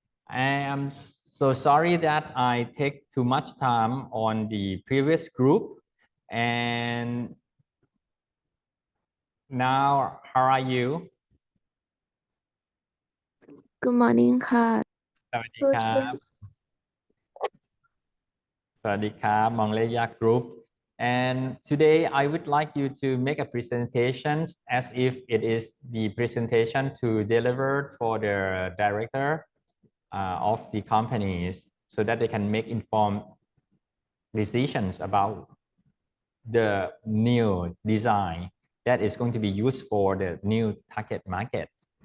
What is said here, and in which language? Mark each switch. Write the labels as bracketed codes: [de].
[en] I am so sorry that I take too much time on the previous group, and now how are you? Good morning ค่ะ [th] สวัสดีครับ สวัสดีครับ Mongleya Group. [en] And today I would like you to make a presentation as if it is the presentation to deliver for the director of the companies so that they can make informed decisions about the new design that is going to be used for the new target markets.